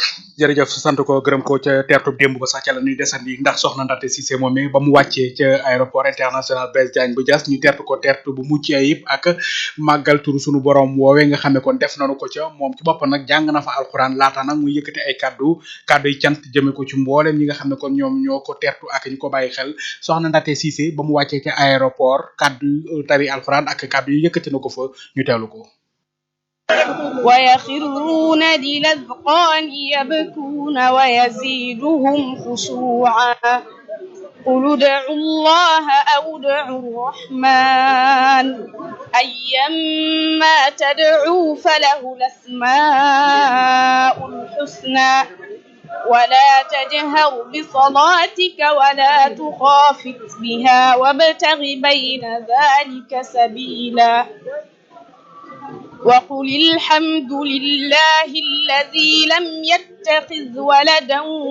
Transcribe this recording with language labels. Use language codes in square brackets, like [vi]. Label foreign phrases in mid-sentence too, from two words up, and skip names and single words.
[wo] jërëjëf sant ko gërëm ko ca teertu démb ba sax ca la ñuy desandi ndax soxna Ndaté Cissé moom mi ba mu wàccee ca [fr] aéroport international [wo] Blaise Diagne bu Diass ñu teertu ko teertu bu mucc ayib ak màggal turu sunu borom woowee nga xam ne kon def nañu ko ca moom ci boppam nag jàng na fa alxuraan laata nag muy yëkkati ay kaddu yi cant jëme ko ci mboolem ñi nga xam ne kon ñoom ñoo ko teertu ak ñu ko bàyyi xel soxna Ndaté Cissé ba mu wàccee ca aéroport kaddu tari alxuraan ak kaddu yi yëkkati na ko fa ñu teewlu ko. [ar] ويخرون للأذقان يبكون ويزيدهم خشوعا قل ادعوا الله أو ادعوا الرحمن أيما تدعوا فله الأسماء الحسنى ولا تجهر بصلاتك ولا تخافت بها وابتغ بين ذلك سبيلا وقل الحمد لله الذي لم يتخذ ولدا